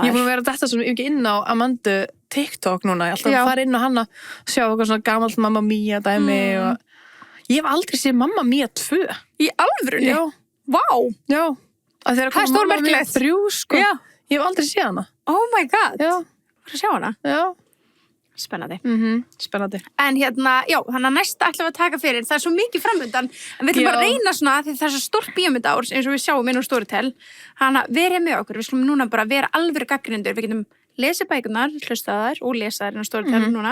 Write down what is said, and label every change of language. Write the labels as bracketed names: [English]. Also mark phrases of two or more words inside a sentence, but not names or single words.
[Icelandic] Ég er búin að vera þetta svo ekki inn á Amandu TikTok núna. Ég ætla að fara inn á hana og sjá eitthvað svona gamalt Mamma Mia dæmi og ég hef aldrei séð Mamma Mia 2. Í alvörunni? Já. Vá. Já. Það er stórmerkilegt. 3, sko. Já. Ég hef aldrei séð hana. [English] Oh my god. [Icelandic] Já. Var að sjá hana? Já. Spennandi. Spennandi. En hérna, já, þannig að næsta ætlum við að taka fyrir. Það er svo mikið framöndan, en við ætlum bara að reyna svona, því það er svo stórt bíómyndaárs eins og við sjáum inn á Storytel. Þannig að verið með okkur, við skulum núna bara vera alvöru gagnrýnendur. Við getum lesið bækurnar, hlustað þær og lesað þær inn á Storytel núna.